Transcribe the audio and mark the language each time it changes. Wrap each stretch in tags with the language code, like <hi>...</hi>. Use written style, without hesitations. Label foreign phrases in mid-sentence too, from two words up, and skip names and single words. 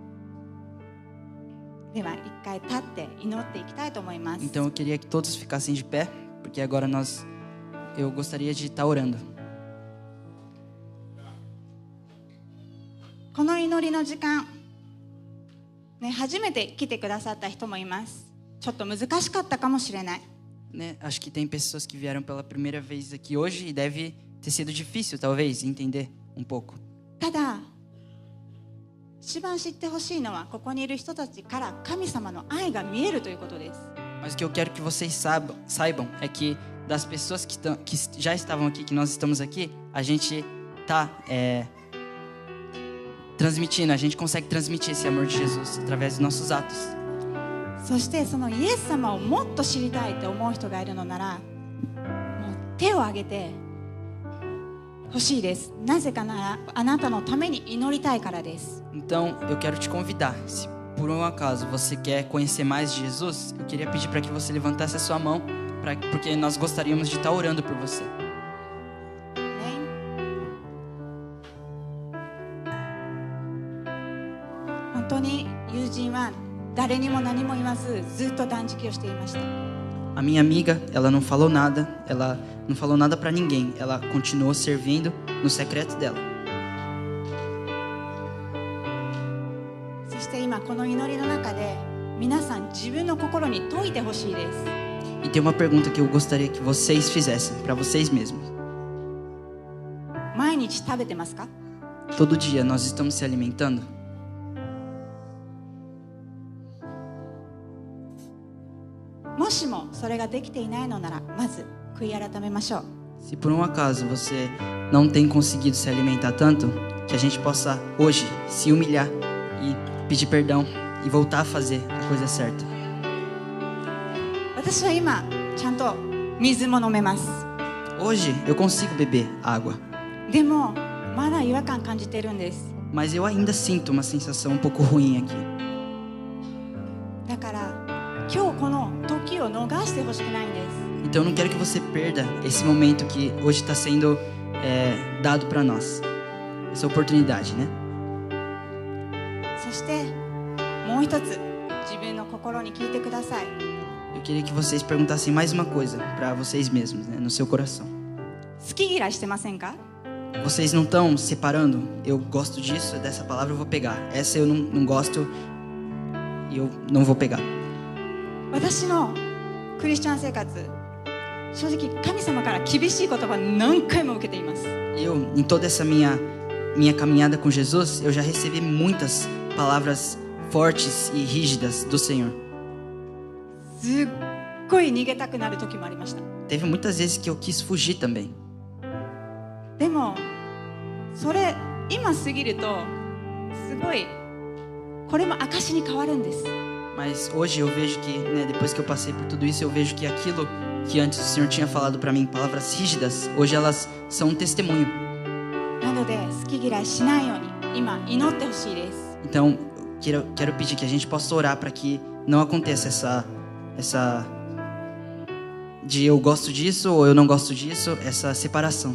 <ja>では一回立って祈っていきたいと思います。</ja> <pt>Então eu queria que todos ficassem de pé, porque agora eu gostaria de estar orando.</pt> <ja>この祈りの時間、ね、初めて来てくださった人もいます。ちょっと難しかったかもしれない。</ja> <pt>Né, acho que tem pessoas que vieram pela primeira vez aqui hoje e deve ter sido difícil, talvez, entender um pouco.</pt> <ja>ただ、一番知ってほしいのはここにいる人たちから神様の愛が見えるということです。</ja> <pt>Mas o que eu quero que vocês saibam é que das pessoas que já estavam aqui, que nós estamos aqui, a gente está transmitindo, a gente consegue transmitir esse amor de Jesus através dos nossos atos.</pt> <ja>そしてそのイエス様をもっと知りたいと思う人がいるのなら、もう手を挙げてほしいです。なぜかならあなたのために祈りたいからです。</ja> <pt>Então, eu quero te convidar. Se por um acaso você quer conhecer mais de Jesus, eu queria pedir para que você levantasse a sua mão, porque nós gostaríamos de estar orando por você.</pt> <ja>本当に友人は誰にも何も言わずずっと断食をしていました。</ja> <pt>A minha amiga, ela não falou nada para ninguém. Ela continuou servindo no secreto dela.</pt> <ja>そして今この祈りの中で皆さん自分の心に問いてほしいです。</ja> <pt>E tem uma pergunta que eu gostaria que vocês fizessem para vocês mesmos.</pt> <ja>毎日食べてますか？</ja> <pt>Todo dia nós estamos se alimentando?</pt> <ja>もしもそれができていないのなら、まず悔い改めましょう。</ja> <pt>Se por um acaso você não tem conseguido se alimentar tanto, que a gente possa hoje se humilhar e pedir perdão e voltar a fazer a coisa certa.</pt> <ja>私は今ちゃんと水も飲めます。</ja> <pt>Hoje eu consigo beber água,</pt> <ja>でもまだ違和感感じてるんです。</ja> <pt>mas eu ainda sinto uma sensação um pouco ruim aqui.</pt> <ja>だから今日この時を逃してほしくないんです。</ja> <pt>Então eu não quero que você perda esse momento que hoje está sendo dado para nós. Essa oportunidade, né?</pt> <ja>そしてもう一つ自分の心に聞いてください。</ja> <pt>Eu queria que vocês perguntassem mais uma coisa para vocês mesmos, né? No seu coração.</pt> <ja>好き嫌いしてませんか？</ja> <pt>Vocês não estão separando? Eu gosto disso, dessa palavra eu vou pegar. Essa eu não gosto e eu não vou pegar.</pt> <ja>私のクリスチャン生活、正直神様から厳しい言葉何回も受けています。</ja> <pt>Eu, em toda essa minha caminhada com Jesus, eu já recebi muitas palavras fortes e rígidas do Senhor.</pt> <ja>すっごい逃げたくなる時もありました。</ja> <pt>Teve muitas vezes que eu quis fugir também.</pt> <ja>でもそれ今過ぎるとすごいこれも証に変わるんです。</ja> <pt>Mas hoje eu vejo que, né, depois que eu passei por tudo isso, eu vejo que aquilo que antes o Senhor tinha falado para mim, palavras rígidas, hoje elas são um testemunho.</pt> <ja>なので好き嫌いしないように今祈ってほしいです。</ja> <pt>Então, quero pedir que a gente possa orar para que não aconteça essa de eu gosto disso ou eu não gosto disso, essa separação.</pt>